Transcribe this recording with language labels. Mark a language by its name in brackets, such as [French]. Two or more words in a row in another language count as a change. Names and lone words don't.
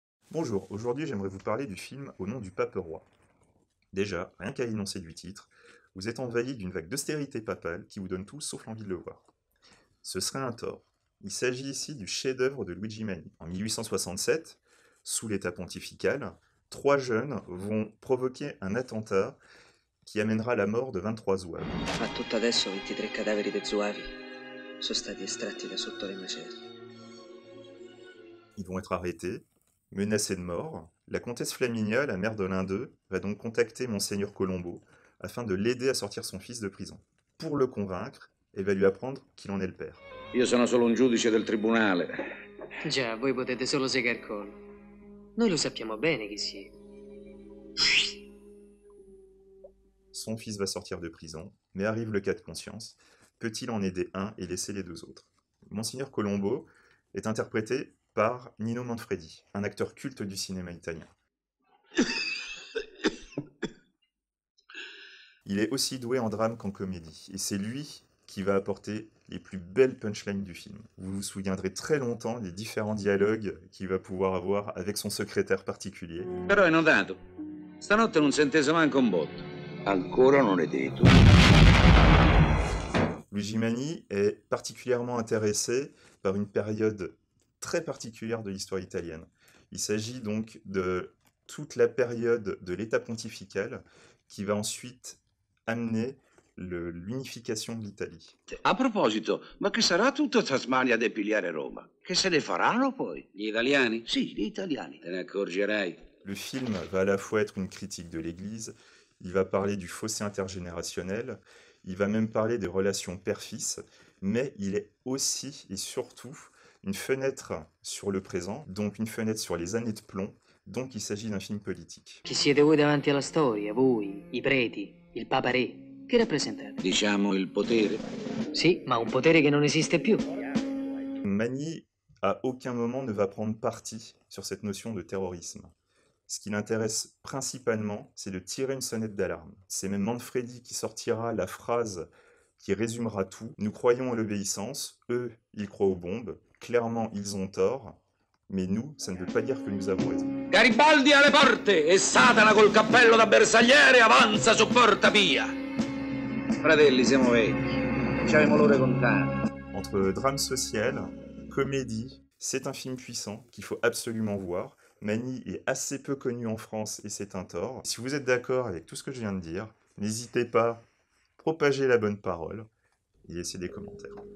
[French] Bonjour, aujourd'hui j'aimerais vous parler du film Au nom du pape roi. Déjà, rien qu'à l'énoncé du titre, vous êtes envahi d'une vague d'austérité papale qui vous donne tout sauf l'envie de le voir. Ce serait un tort. Il s'agit ici du chef-d'œuvre de Luigi Manni. En 1867, sous l'état pontifical, trois jeunes vont provoquer un attentat qui amènera la mort de 23 zouaves. [Italian] Ma tutto adesso 23 cadaveri de Zuavi sono stati estratti da sotto le macerie. [French] Ils vont être arrêtés, menacés de mort. La comtesse Flaminia, la mère de l'un d'eux, va donc contacter Monseigneur Colombo afin de l'aider à sortir son fils de prison. Pour le convaincre, elle va lui apprendre qu'il en est le père. [Italian] Io sono solo un giudice del tribunale. Già, voi potete solo segar collo. Noi lo sappiamo bene chi siete. [French] Son fils va sortir de prison, mais arrive le cas de conscience. Peut-il en aider un et laisser les deux autres? Monseigneur Colombo est interprété par Nino Manfredi, un acteur culte du cinéma italien. Il est aussi doué en drame qu'en comédie, et c'est lui qui va apporter les plus belles punchlines du film. Vous vous souviendrez très longtemps des différents dialogues qu'il va pouvoir avoir avec son secrétaire particulier. [Italian] Però hai notato, stanotte non si è inteso manco un botto. Ancora non è detto. [French] Luigi Manni est particulièrement intéressé par une période très particulière de l'histoire italienne. Il s'agit donc de toute la période de l'État pontifical qui va ensuite amener l'unification de l'Italie. [Italian] A proposito, ma che sarà tutta Tasmania a depigliare Roma? Che se ne faranno poi? Gli italiani? Sì, gli italiani. Te ne accorgerai. [French] Le film va à la fois être une critique de l'Église, il va parler du fossé intergénérationnel, il va même parler des relations père-fils, mais il est aussi et surtout une fenêtre sur le présent, donc une fenêtre sur les années de plomb, donc il s'agit d'un film politique. [Italian] Chi siete voi davanti alla storia? Voi, i preti, il Papa Re? Che rappresentate? Diciamo il potere? Sì, ma un potere che non esiste più. [French] Manni, à aucun moment, ne va prendre parti sur cette notion de terrorisme. Ce qui l'intéresse principalement, c'est de tirer une sonnette d'alarme. C'est même Manfredi qui sortira la phrase qui résumera tout. Nous croyons à l'obéissance, eux, ils croient aux bombes. Clairement, ils ont tort, mais nous, ça ne veut pas dire que nous avons raison. [Italian] Garibaldi alle porte e Satana col cappello da bersagliere avanza su Porta Pia. Fratelli, siamo vecchi, ci abbiamo l'ore contate. [French] Entre drame social, comédie, c'est un film puissant qu'il faut absolument voir. Manni est assez peu connu en France et c'est un tort. Si vous êtes d'accord avec tout ce que je viens de dire, n'hésitez pas, propagez la bonne parole et laissez des commentaires.